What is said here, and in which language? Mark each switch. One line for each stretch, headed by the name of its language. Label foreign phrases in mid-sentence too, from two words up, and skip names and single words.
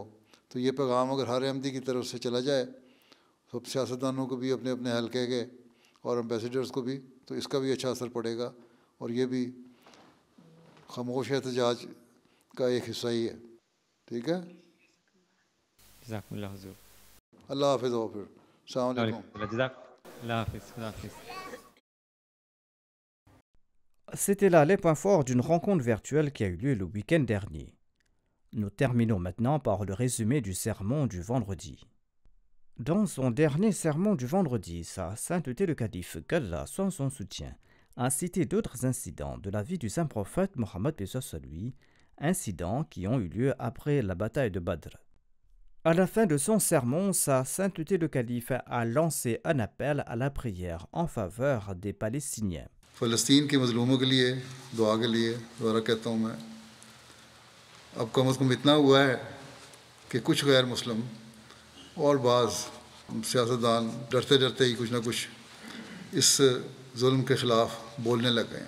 Urdu: تو یہ پیغام اگر ہر احمدی کی طرف سے چلا جائے، سب سیاستدانوں کو بھی، اپنے اپنے حلقے کے اور ایمبیسیڈرز کو بھی، تو اس کا بھی اچھا اثر پڑے گا. اور یہ بھی خاموش احتجاج کا ایک حصہ ہی ہے. ٹھیک ہے.
Arabic: جزاک اللہ
Urdu: حضور. اللہ حافظ. ہو پھر
Arabic: السلام علیکم. جزاک اللہ
Urdu: حافظ. اللہ حافظ.
French: C'était là les points forts d'une rencontre virtuelle qui a eu lieu le week-end dernier. Nous terminons maintenant par le résumé du sermon du vendredi. Dans son dernier sermon du vendredi, Sa Sainteté le Calife, qu'Allah soit son soutien, a cité d'autres incidents de la vie du saint prophète Mohammed paix soit lui, incidents qui ont eu lieu après la bataille de Badr. À la fin de son sermon, Sa Sainteté le Calife a lancé un appel à la prière en faveur des Palestiniens.
Urdu: فلسطین کے مظلوموں کے لیے دعا کے لیے دوبارہ کہتا ہوں میں، اب کم از کم اتنا ہوا ہے کہ کچھ غیر مسلم اور بعض سیاستدان ڈرتے ڈرتے ہی کچھ نہ کچھ اس ظلم کے خلاف بولنے لگ گئے ہیں.